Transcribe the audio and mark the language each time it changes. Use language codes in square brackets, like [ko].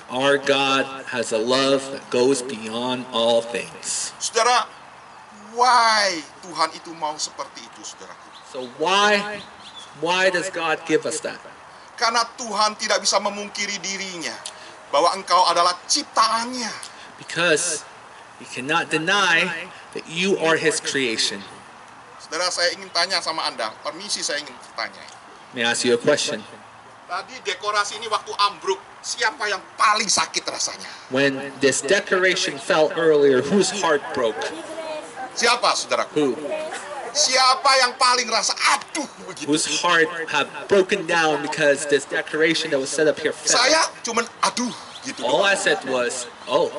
[en] our God has a love that goes beyond all things. [id] Saudara, why Tuhan itu mau seperti itu, saudaraku? [en] So why does God give us that? [id] Karena Tuhan tidak bisa memungkiri dirinya bahwa engkau adalah ciptaannya. [en] Because he cannot deny that you are his creation. [id] Saudara, saya ingin tanya sama Anda, permisi saya ingin bertanya. [en] May I ask you a question? [id] Tadi dekorasi ini waktu ambruk, siapa yang paling sakit rasanya? [en] When this decoration fell earlier, whose heart broke? [id] Siapa, saudaraku? [en] Who? [id] Siapa yang paling rasa aduh begitu? [en] Whose heart have broken down because this decoration that was set up here fell? [id] Saya cuman aduh gitu. [en] All [id] doang. [en] I said was, oh,